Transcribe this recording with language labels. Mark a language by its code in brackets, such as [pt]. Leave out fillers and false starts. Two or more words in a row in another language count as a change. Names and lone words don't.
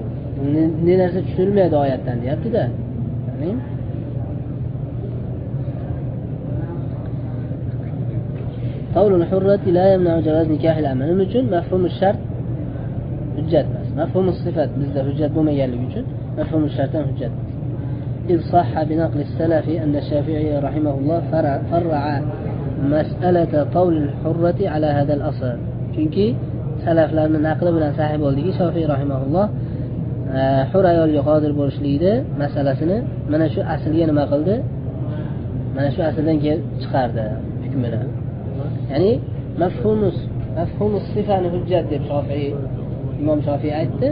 [uz] Ne narsa tushunilmaydi oyatdan deyapti-da. Ya'ni [ar] قول الحرة لا يمنع جواز نكاح الأمة [uz] uchun [ar] مفهوم الشرط [uz] hujjat emas. [ar] مفهوم الصفة [uz] bizda hujjat bo'lmaganligi uchun [ar] مفهوم الشرط [uz] ham hujjat emas. [ar] إذ صح بنقل السلف أن الشافعي رحمه الله فرع مسألة طول الحرة على هذا الأصل. [uz] Çünkü salaflarning naqli bilan sahih bo'ldiki, Shofiy rahimahulloh hur ayolga qodir bo'lishlikni masalasini mana shu aslga nima qildi? Mana shu asldan kelib chiqardi hukmini. Ya'ni mafhumus sifani hujjat deb Imom Shofiy aytdi.